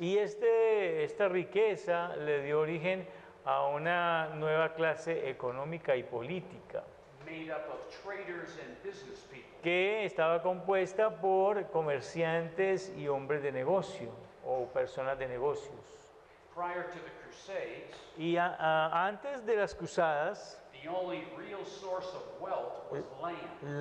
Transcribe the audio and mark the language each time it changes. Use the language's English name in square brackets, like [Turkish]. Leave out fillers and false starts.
[Spanish] Y esta riqueza le dio origen a una nueva clase económica y política [English] made up of traders and business people. [Spanish] que estaba compuesta por comerciantes y hombres de negocio o personas de negocios. [English] Prior to the Crusades, [Spanish] Y antes de las cruzadas, [English] the only real source of wealth was land.